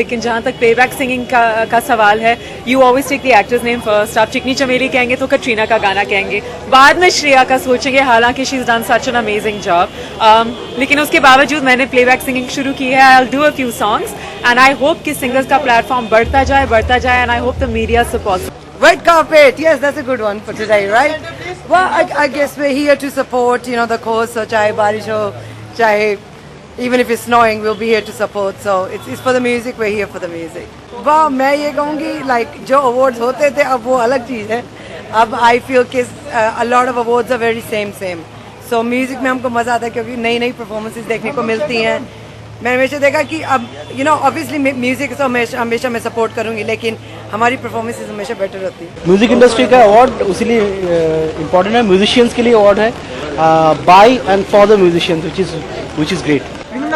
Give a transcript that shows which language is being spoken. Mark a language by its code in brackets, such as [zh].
[hi] लेकिन जहाँ तक प्लेबैक सिंगिंग का सवाल है, [en] You always take the actor's name first. [hi] आप चिकनी चमेली कहेंगे तो कटरीना का गाना कहेंगे, बाद में श्रेया का सोचेंगे, हालांकि [en] She is done such an amazing job. [hi] लेकिन उसके बावजूद मैंने प्लेबैक सिंगिंग शुरू की है। [en] I will do a few songs and I hope [hi] कि सिंगर्स का प्लेटफॉर्म बढ़ता जाए [en] And I hope the media supports. Red carpet, yes, that's a good one for today, right? Well, I guess we're here to support, the cause. So, [hi] chahe barish ho, chahe [en] even if it's snowing, we'll be here to support. So, it's for the music. We're here for the music. [hi] वाह, मैं ये कहूँगी, like जो awards होते थे, अब वो अलग चीज़ है. [en] अब I feel कि a lot of awards are very same. [hi] So, music में हमको मज़ा आता है क्योंकि नई performances देखने को मिलती हैं. मैंने हमेशा देखा कि अब ऑब्वियसली म्यूजिक तो हमेशा मैं सपोर्ट करूंगी, लेकिन हमारी परफॉर्मेंसेस हमेशा बेटर होती है। म्यूजिक इंडस्ट्री का अवार्ड उसीलिए इम्पोर्टेंट है, म्यूजिशियंस के लिए अवार्ड है, [en] By and for the musicians which is great.